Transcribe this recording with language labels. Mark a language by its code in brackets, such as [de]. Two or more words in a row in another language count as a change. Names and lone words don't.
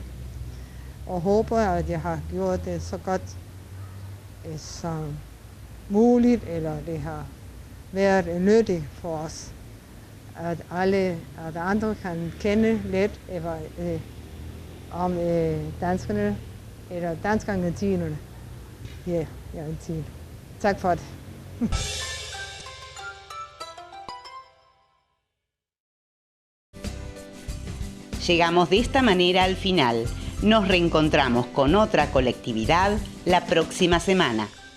[da] Og håber, at jeg har gjort det så godt som muligt, eller det har været nyttigt for os. At andre kan kende lidt om danskerne, eller dansk-argentinerne her i Argentina. Tak for det. [es] Llegamos de esta manera al final. Nos reencontramos con otra colectividad la próxima semana.